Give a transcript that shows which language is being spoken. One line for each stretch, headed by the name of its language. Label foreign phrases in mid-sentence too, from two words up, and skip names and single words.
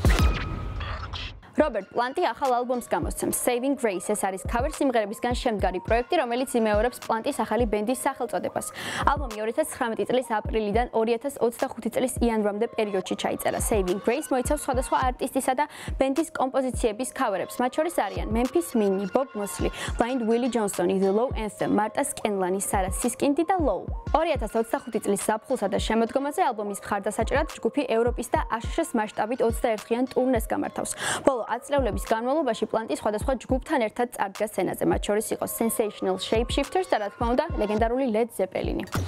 Georgian: რობერტ პლანტი ახალ ალბომს გამოსცემს Saving Grace. ეს არის cover სიმღერებისგან შემდგარი პროექტი, რომელიც იმეორებს პლანტის ახალი ბენდის სახელწოდებას. ალბომი 2019 წლის აპრილიდან 2025 წლის იანვრამდე პერიოდში ჩაიწერა. Saving Grace მოიცავს სხვადასხვა არტისტისა და ბენდის კომპოზიციების cover-ებს, მათ შორის არიან Memphis Minnie, Bob Mosley, Blind Willie Johnson, The Low Anthem, Martha Scanlani, Sarah Siskind და Low. 2025 წლის ზაფხულსა და შემოდგომაზე ალბომის მხარდასაჭერად ჯგუფი ევროპის და აშშ-ის მასშტაბით 21-ღიან ტურნეს გამართავს. 10 წლების განმავლობაში პლანტი სხვადასხვა ჯგუფთან ერთად წარდგა სცენაზე, მათ შორის იყო Sensational Shapeshifters და რა თქმა უნდა ლეგენდარული Led Zeppelin-ი.